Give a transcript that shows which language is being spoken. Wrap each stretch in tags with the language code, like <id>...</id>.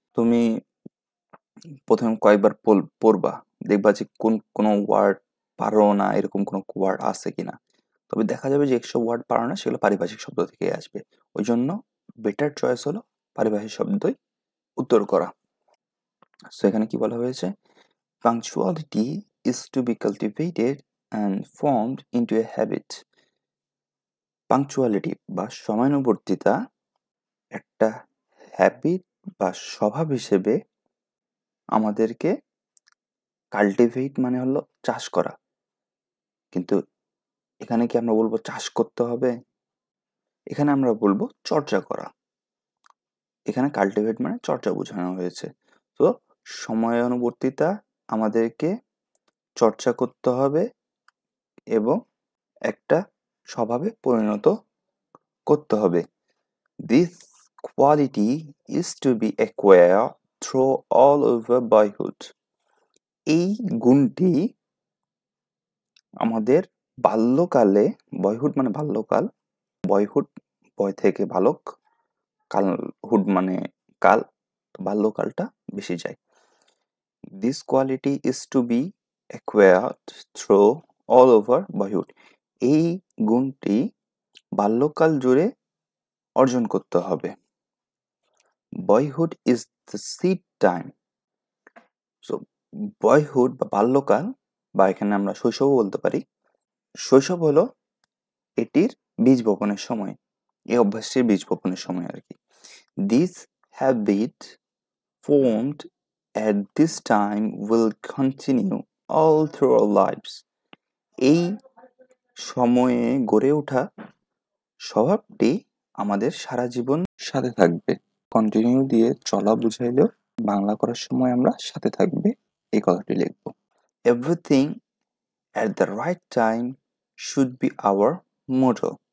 <bn>তুমি প্রথমে কয়েকবার পড়বা, দেখবা যে কোনো ওয়ার্ড পারো না, এরকম কোনো ওয়ার্ড আছে কিনা। তবে দেখা যাবে যে যেসব ওয়ার্ড পারো না সেগুলো পারিভাষিক শব্দ থেকে আসবে। ওই জন্য বেটার চয়েস হলো পারিভাষিক শব্দই উত্তর করা। সো এখানে কি বলা হয়েছে?</bn> <en>Punctuality is to be cultivated and formed into a habit.</en> <bn>Punctuality বা সময়ানুবর্তিতা একটা হ্যাবিট বা স্বভাব হিসেবে আমাদেরকে কাল্টিভেট মানে হলো চাষ করা। কিন্তু এখানে কি আমরা বলবো চাষ করতে হবে? এখানে আমরা বলবো চর্চা করা। এখানে কাল্টিভেট মানে চর্চা বোঝানো হয়েছে। তো সময়ানুবর্তিতা আমাদেরকে চর্চা করতে হবে এবং একটা স্বভাবে পরিণত করতে হবে।</bn> <en>This quality is to be acquired through all over boyhood.</en> <bn>এই গুণটি আমাদের বাল্যকালে, বয়হুড মানে বাল্যকাল, বয়হুড বয় থেকে বালক, কাল হুড মানে কাল, বাল্যকালটা বেশি যায়।</bn> <en>This quality is to be acquired through all over boyhood.</en> <bn>এই গুণটি বাল্যকাল জুড়ে অর্জন করতে হবে।</bn> <en>Boyhood is the seed time.</en> <bn>So boyhood বা বাল্যকাল, বা এখানে আমরা শৈশবও বলতে পারি। শৈশব হলো এটির বীজ বপনের সময়, এই অভ্যাসটির বীজ বপনের সময় আর কি।</bn> <en>This habit formed at this time will continue all through our lives.</en> <bn>এই সময়ে গড়ে ওঠা স্বভাবটি আমাদের সারা জীবন সাথে থাকবে। কন্টিনিউ দিয়ে চলা বুঝাইলেও বাংলা করার সময় আমরা সাথে থাকবে এই কথাটি লিখব।</bn> <en>Everything at the right time should be our motto.</en>